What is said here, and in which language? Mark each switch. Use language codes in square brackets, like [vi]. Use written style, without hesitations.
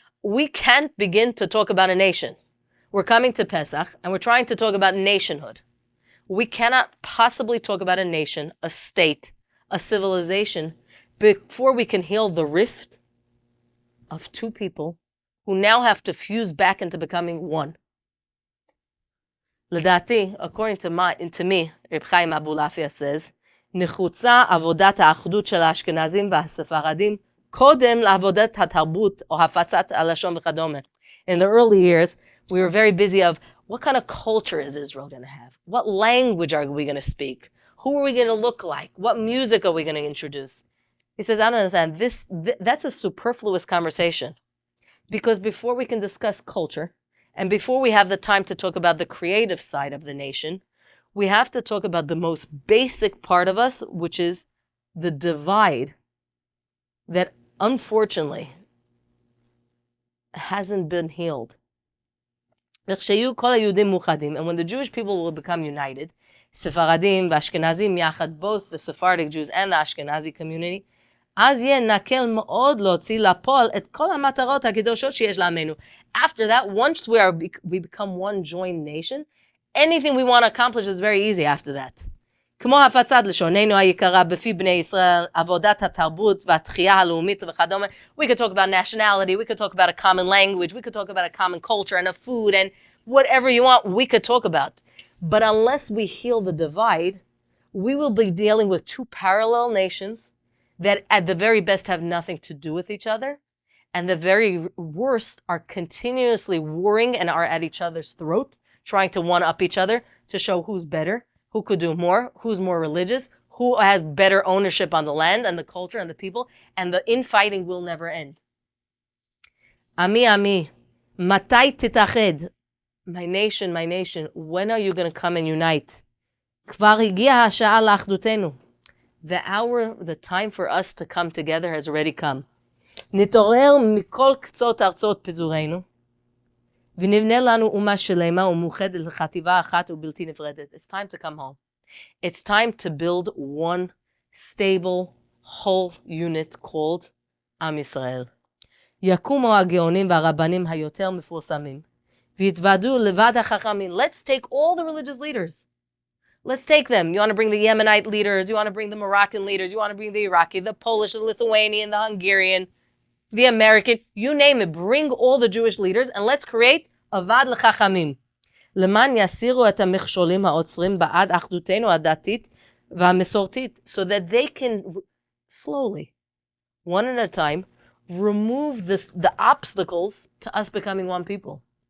[en] We can't begin to talk about a nation. We're coming to Pesach, and we're trying to talk about nationhood. We cannot possibly talk about a nation, a state, a civilization, before we can heal the rift of two people who now have to fuse back into becoming one. [he] לדעתי, [en] according to me, Reb Chaim Abulafia says, [he] נחוצה עבודת האחדות של האשכנזים והספרדים קודם לעבודת התרבות או הפצת הלשון וכדומה. [en] In the early years, we were very busy of what kind of culture is Israel going to have? What language are we going to speak? Who are we going to look like? What music are we going to introduce? He says, I don't understand. That's a superfluous conversation. Because before we can discuss culture, and before we have the time to talk about the creative side of the nation, we have to talk about the most basic part of us, which is the divide that unfortunately hasn't been healed. And when the Jewish people will become united, [he] Sephardim v'Ashkenazim yachad, [en] both the Sephardic Jews and the Ashkenazi community, [he] אז יהיה נקל מאוד להוציא לפועל את כל המטרות הקדושות שיש לעמנו. [en] After that, once we become one joined nation, anything we want to accomplish is very easy after that. [he] כמו הפצת לשוננו היקרה בפי בני ישראל, עבודת התרבות והתחייה הלאומית וכדומה. [en] We could talk about nationality, we could talk about a common language, we could talk about a common culture and a food and whatever you want, we could talk about. But unless we heal the divide, we will be dealing with two parallel nations that at the very best have nothing to do with each other, and the very worst are continuously warring and are at each other's throat, trying to one-up each other to show who's better, who could do more, who's more religious, who has better ownership on the land and the culture and the people, and the infighting will never end. [he] Ami, matai titached? [en] My nation, when are you going to come and unite? [he] כבר הגיעה השעה לאחדותנו. [en] The hour, the time for us to come together has already come. [he] נתעורר מכל קצות ארצות פזורינו, ונבנה לנו אומה שלמה ומאוחדת לחטיבה אחת ובלתי נפרדת. [en] It's time to come home. It's time to build one stable, whole unit called עם ישראל. [he] יקומו הגאונים והרבנים היותר מפורסמים, ויתוועדו לבד החכמים. [en] Let's take all the religious leaders. Let's take them. You want to bring the Yemenite leaders, you want to bring the Moroccan leaders, you want to bring the Iraqi, the Polish, the Lithuanian, the Hungarian, the American, you name it. Bring all the Jewish leaders and let's create avad l'chachamim. [he] למען יסירו את המכשולים העוצרים בעד אחדותנו הדתית והמסורתית, [en] so that they can slowly, one at a time, remove the obstacles to us becoming one people.